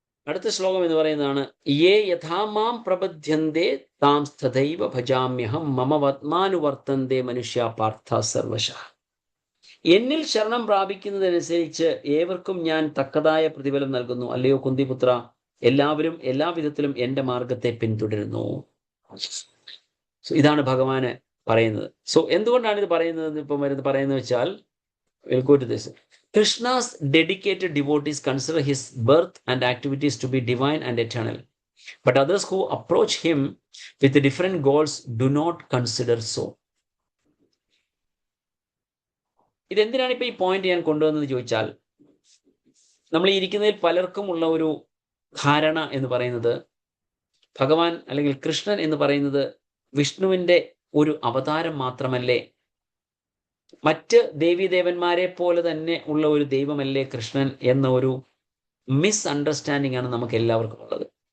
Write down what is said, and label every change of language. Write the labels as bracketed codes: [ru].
[ml] അടുത്ത ശ്ലോകം എന്ന് പറയുന്നതാണ് [sa] യേ യഥാമാം പ്രപദ്യന്തേ താം തഥൈവ ഭജാമ്യഹം മമ വത്മാനുവർത്തന്തേ മനുഷ്യ പാർത്ഥ സർവശഃ. [ml] എന്നിൽ ശരണം പ്രാപിക്കുന്നതനുസരിച്ച് ഏവർക്കും ഞാൻ തക്കതായ പ്രതിഫലം നൽകുന്നു. അല്ലയോ കുന്തിപുത്ര, എല്ലാവരും എല്ലാ വിധത്തിലും എൻ്റെ മാർഗത്തെ പിന്തുടരുന്നു. സോ ഇതാണ് ഭഗവാന് പറയുന്നത്. സോ എന്തുകൊണ്ടാണ് ഇത് പറയുന്നത്? ഇപ്പം പറയുന്നത് വെച്ചാൽ [en] Krishna's dedicated devotees consider his birth and activities to be divine and eternal. But others who approach him with different goals do not consider so. [ml] ഇതെന്തിനാണ് ഇപ്പൊ ഈ പോയിന്റ് ഞാൻ കൊണ്ടുവന്നത് ചോദിച്ചാൽ, നമ്മൾ ഇരിക്കുന്നതിൽ പലർക്കും ഉള്ള ഒരു ധാരണ എന്ന് പറയുന്നത് ഭഗവാൻ അല്ലെങ്കിൽ കൃഷ്ണൻ എന്ന് പറയുന്നത് വിഷ്ണുവിന്റെ ഒരു അവതാരം മാത്രമല്ലേ, മറ്റ് ദേവീദേവന്മാരെ പോലെ തന്നെ ഉള്ള ഒരു ദൈവമല്ലേ കൃഷ്ണൻ എന്ന ഒരു മിസ് അണ്ടർസ്റ്റാൻഡിംഗ് ആണ് നമുക്ക് എല്ലാവർക്കും ഉള്ളത്.